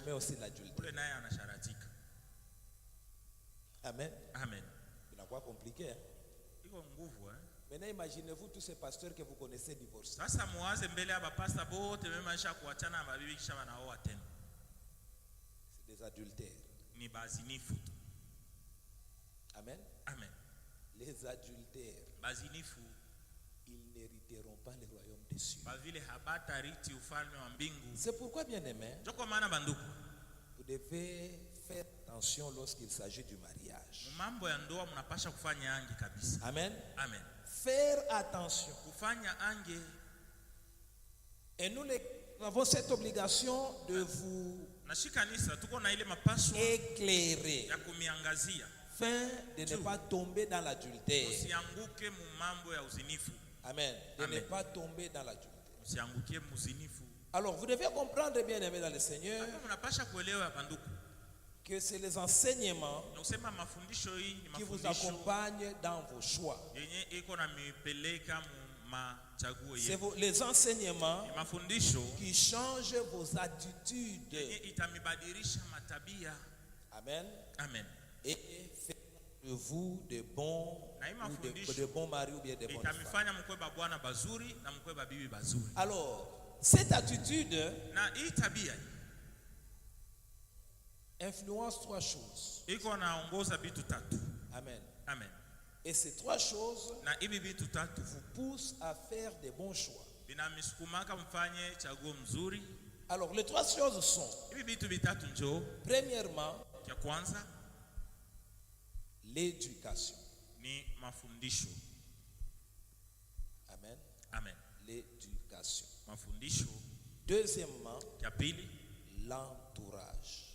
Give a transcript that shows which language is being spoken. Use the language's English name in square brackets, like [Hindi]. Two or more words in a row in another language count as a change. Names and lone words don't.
[French] commet aussi l'adultère. [Swahili] Ule naye anasharatika. Amen. Amen. [French] Il n'a pas compliqué. Hein? [Swahili] Iko nguvu [French] Maintenant, imaginez-vous tous ces pasteurs que vous connaissez divorcés. [Swahili] Sasa muwaze mbele ya bapasta bote mema isha kuachana na mabibi kisha wanaoa tena. [French] C'est des adultères. [Swahili] Ni bazinifu tu. Amen. Amen. [French] Les adultères, [Swahili] Bazinifu [French] ils n'hériteront pas le royaume des cieux. [Swahili] bavile habatariti ufalme wa mbingu. [French] C'est pourquoi, bien aimé, [Swahili] Joko maana banduku, [French] vous devez faire attention lorsqu'il s'agit du mariage. [Swahili] mambo ya ndoa mnapasha kufanya ange kabisa. Amen. Amen. [French] Faire attention. [Swahili] Kufanya ange. [French] Et nous avons cette obligation de vous [Swahili] Nashi kanisa tuko na ile mapaswa [French] éclairer [Swahili] ya kumiangazia [French] afin de ne pas tomber dans l'adultère. [Swahili] usianguke mu mambo ya uzinifu. [French] Amen. De [Swahili] Amen. [French] ne pas tomber dans l'adultère. [Swahili] Usianguke muzinifu. [French] Alors, vous devez comprendre, bien aimé dans le Seigneur, [Swahili] Hapo mnapasha kuelewa banduku. [French] que c'est les enseignements [Swahili] Na kusema mafundisho hii ni [French] qui vous [Swahili] mafundisho [French] accompagnent dans vos choix. [Swahili] yenye iko na mipeleka mu machaguo [French] C'est [Swahili] yetu. [French] les enseignements [Swahili] Ni mafundisho [French] qui changent vos attitudes. [Swahili] yenye itamibadilisha matabia. Amen. Amen. [French] Et faire de vous de bons, de bons maris ou bien de bonnes femmes. [Swahili] Itamifanya mkweba bwana bazuri na mkweba bibi bazuri. [French] Alors, cette attitude [Swahili] Na hii tabia [French] influence trois choses. [Swahili] iko naongoza vitu tatu. Amen. Amen. [French] Et ces trois choses [Swahili] Na hivi vitu tatu [French] vous poussent à faire des bons choix. [Swahili] vinamisukumaka mfanye chaguo mzuri. [French] Alors, les trois choses sont, [Swahili] Hivi vitu vitatu njoo. [French] premièrement, [Swahili] Cha kwanza [French] l'éducation. [Swahili] ni mafundisho. Amen. Amen. [French] L'éducation. [Swahili] Mafundisho. [French] Deuxièmement, [Swahili] Cha pili [French] l'entourage.